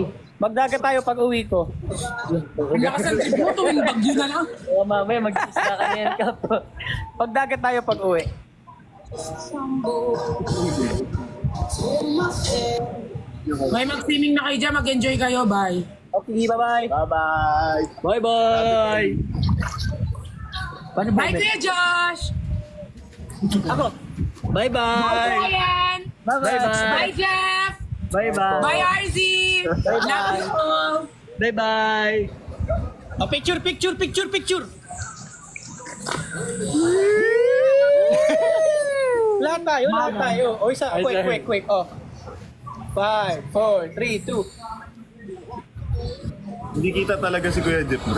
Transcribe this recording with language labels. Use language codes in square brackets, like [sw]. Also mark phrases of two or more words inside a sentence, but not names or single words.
[tl] Magdagat tayo pag uwi ko. Ang lakas ang trip mo, tuwing bagyo na lang. O mamaya mag-isla ka na yan ka po. Pagdagat tayo pag uwi. May mag-swimming na kayo dyan. Mag-enjoy kayo. [en] Bye. Okay, bye-bye. Bye-bye. Bye-bye. Bye, Kuya Josh. [tl] Ako. [en] Bye, Bye-bye. Brian. Bye-bye. Bye, Jeff. Bye-bye. Bye, RZ. Love you all. Bye-bye. [tl] Oh, picture. Lahat tayo. O, isa. Quick. Oh. 5, 4, 3, 2. Hindi kita talaga si Kuya Jeff, bro.